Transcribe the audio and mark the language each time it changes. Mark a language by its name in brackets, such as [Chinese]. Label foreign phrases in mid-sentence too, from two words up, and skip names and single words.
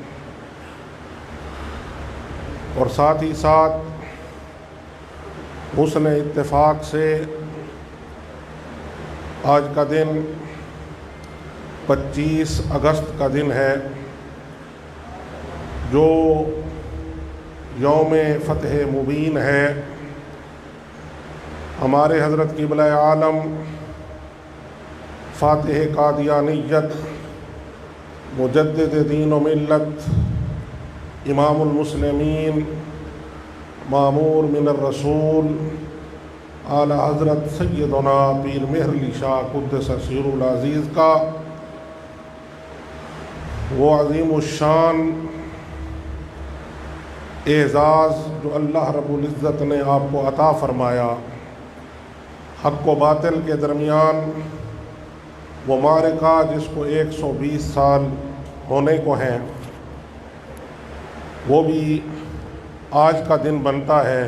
[Urdu] اور ساتھ ہی ساتھ حسن اتفاق سے آج کا دن 25 اگست کا دن ہے جو یوم فتح مبین ہے۔ ہمارے حضرت قبلہ عالم فاتح قادیانیت مجدد دین و ملت امام المسلمین [Arabic] مامور من الرسول [Urdu] اعلی حضرت سیدنا پیر مہر علی شاہ [Arabic] قدس سر العزیز [Urdu] کا وہ عظیم الشان اعزاز جو اللہ رب العزت نے آپ کو عطا فرمایا، حق و باطل کے درمیان وہ معرکہ جس کو 120 سال ہونے کو ہیں، وہ بھی آج کا دن بنتا ہے۔